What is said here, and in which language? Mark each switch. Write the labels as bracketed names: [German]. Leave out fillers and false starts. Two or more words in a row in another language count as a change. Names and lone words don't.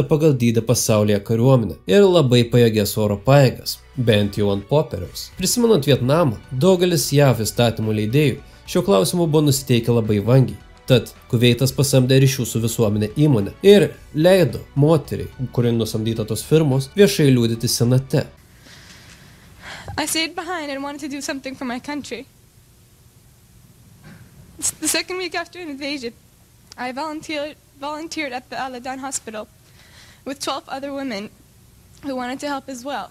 [Lithuanian] pagal dydį pasaulyje kariuomenę ir labai pajėgės oro pajėgas, bent jau ant popieriaus. Prisimenant Vietnamą, daugelis JAV įstatymų leidėjų šiuo klausimu buvo nusiteikę labai vangiai. Tad Kuveitas pasamdė ryšių su visuomenė įmonę ir leido moteriai, kuri nusamdyta tos firmos, viešai liudyti senate. [English] I stayed behind and wanted to do something for my country. The second week after an invasion, I volunteered at the Al-Adan hospital with 12 other women who wanted to help as well.